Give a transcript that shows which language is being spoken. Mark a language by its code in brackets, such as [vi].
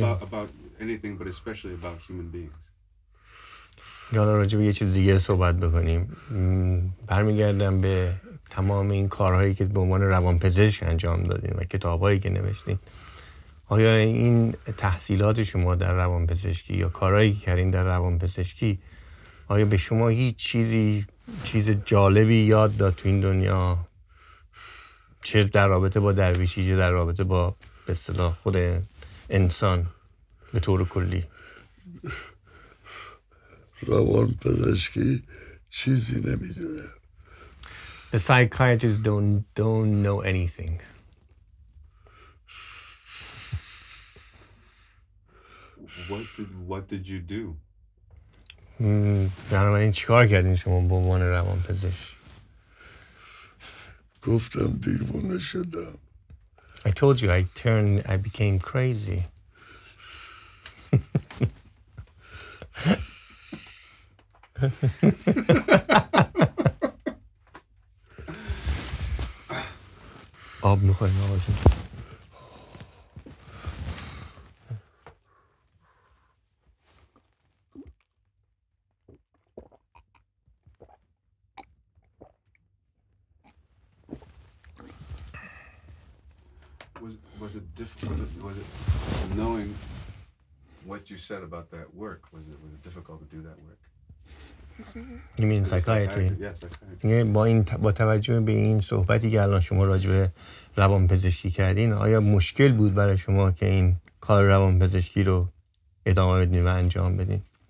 [en] About anything, but especially about human beings. [fa] حالا راجع به یه چیز دیگه صحبت بکنیم. برمیگردم به تمام این کارهایی که به عنوان روانپزشک انجام دادین و کتابایی که نوشتین، آیا این تحصیلات شما در روانپزشکی یا کارهایی که کردین در روانپزشکی آیا به شما هیچ چیز جالبی یاد داد تو این دنیا، چه در رابطه با درویشی چه در رابطه با به اصطلاح خود انسان به طور کلی؟ روان پزشکی چیزی نمیدونه. [en] The psychiatrists don't know anything. What did you do? [fa] بنابراین چیکار کردین شما به عنوان روانپزشک؟ گفتم دیوونه شدم. [en] I told you I became crazy. [fa] آب میخوایم آقا جون؟ [en] Was it knowing what you said about that work? Was it difficult to do that work? You mean psychiatry? Yes, psychiatry. [fa] با توجه به این صحبتی که الان شما راجع به روانپزشکی کردین، آیا مشکل بود برای شما که این کار روانپزشکی رو ادامه بدین و انجام بدین؟